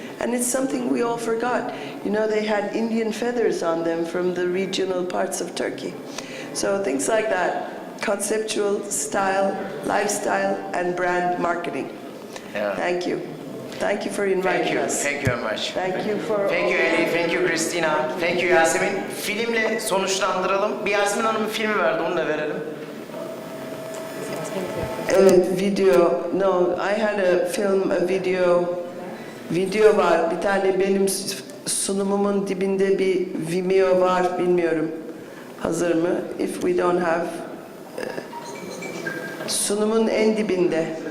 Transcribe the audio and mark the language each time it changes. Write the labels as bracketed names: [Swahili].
[English] And it's something we all forgot. They had Indian feathers on them from the regional parts of Turkey. So things like that, conceptual style, lifestyle, and brand marketing. Yeah. Thank you. Thank you for inviting us. Thank you very much. Thank you for... Thank you Elie, thank you Christina, thank you Yasemin. [Turkish] Filmle sonuçlandıralım. Bir Yasemin Hanım'ın filmi vardı, onu da verelim. Evet, video. [English] No, I had a film, a video [Turkish] var. Bir tane benim sunumumun dibinde bir Vimeo var, bilmiyorum. Hazır mı? [English] If we don't have... [Turkish] sunumun en dibinde.